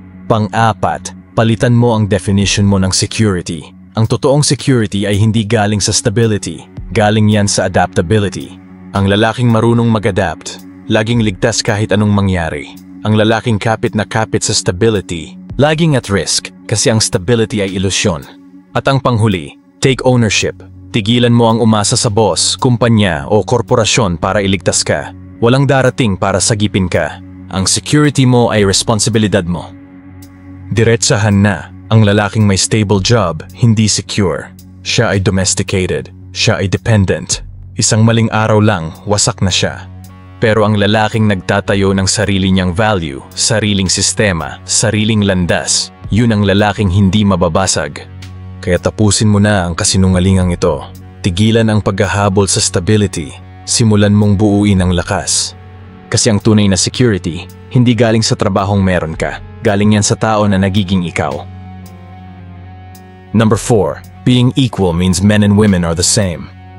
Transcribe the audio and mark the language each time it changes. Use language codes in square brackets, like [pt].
[tl] Pang-apat, palitan mo ang definition mo ng security. Ang totoong security ay hindi galing sa stability, galing yan sa adaptability. Ang lalaking marunong mag-adapt, laging ligtas kahit anong mangyari. Ang lalaking kapit na kapit sa stability, laging at risk kasi ang stability ay ilusyon. At ang panghuli, [en] take ownership. [tl] Tigilan mo ang umasa sa boss, kumpanya o korporasyon para iligtas ka. Walang darating para sagipin ka. Ang security mo ay responsibilidad mo. Diretsahan na. Ang lalaking may stable job, hindi secure. Siya ay domesticated. Siya ay dependent. Isang maling araw lang, wasak na siya. Pero ang lalaking nagtatayo ng sarili niyang value, sariling sistema, sariling landas, yun ang lalaking hindi mababasag. Kaya tapusin mo na ang kasinungalingang ito. Tigilan ang paghahabol sa stability. Simulan mong buuin ang lakas. Kasi ang tunay na security, hindi galing sa trabahong meron ka. Galing yan sa tao na nagiging ikaw. Number 4. [en] Being equal means men and women are the same.